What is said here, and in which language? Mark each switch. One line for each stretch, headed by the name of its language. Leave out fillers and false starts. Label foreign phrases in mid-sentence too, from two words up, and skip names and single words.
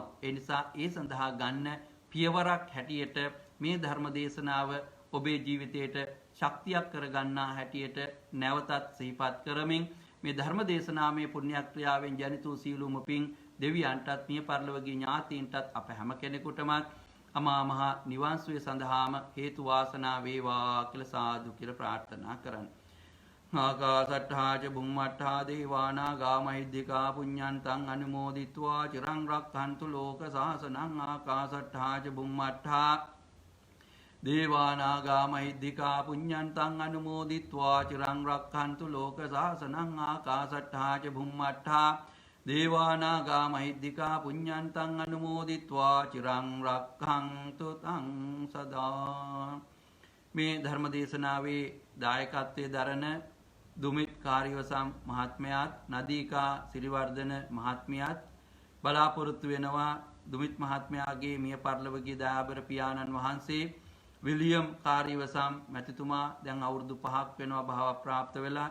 Sinhala: ඒ නිසා ඒ සඳහා ගන්න පියවරක් හැටියට මේ ධර්ම දේශනාව ඔබේ ජීවිතයට ශක්තියක් කරගන්නා හැටියට නැවතත් සිහිපත් කරමින් මේ ධර්ම දේශනාමය පුණ්‍යක්‍රියාවෙන් ජනිත වූ සීලුම පින් දෙවියන්ටත් මිය පරලොවගේ ඥාතීන්ටත් අප හැම කෙනෙකුටම අමා මහ නිවන් සුවය සඳහාම හේතු වාසනා වේවා කියලා සාදු කියලා ප්‍රාර්ථනා කරන්න.
Pali: ආකාසට්ඨා ච බුම්මට්ඨා දේවානාගා මහිද්దికා පුඤ්ඤන්තං අනුමෝදිත්වා චිරං රක්ඛන්තු ලෝක සාසනං. ආකාසට්ඨා ච බුම්මට්ඨා දේවානාගා මහිද්దికා පුඤ්ඤන්තං අනුමෝදිත්වා චිරං රක්ඛන්තු ලෝක සාසනං. ආකාසට්ඨා ච බුම්මට්ඨා දේවානාගා මහිද්దికා පුඤ්ඤන්තං අනුමෝදිත්වා චිරං රක්ඛන්තු තං සදා.
Sinhala: මේ ධර්ම දේශනාවේ දායකත්වයේ දරන දුමිත් කාර්යවසම් මහත්මයාත් නදීකා සිරිවර්ධන මහත්මියත් බලාපොරොත්තු වෙනවා දුමිත් මහත්මයාගේ මිය පරලොවගේ දයාබර පියාණන් වහන්සේ විලියම් කාර්යවසම් මැතිතුමා දැන් අවුරුදු 5ක් වෙනවා භාව ප්‍රාප්ත වෙලා.